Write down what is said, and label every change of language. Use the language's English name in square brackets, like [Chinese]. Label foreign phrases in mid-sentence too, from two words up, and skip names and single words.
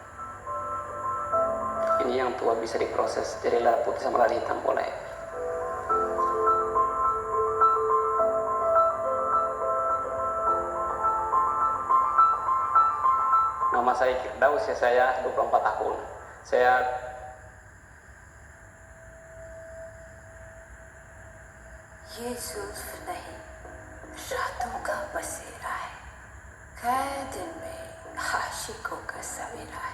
[Indonesian] Ini yang tua bisa diproses jadi lada putih sama lada hitam boleh. Nama saya Kirda, usia saya 24 tahun. Saya [Hindi] ये जुल्फ नहीं रातों का बसेरा है, कैद में आशिकों का सवेरा है।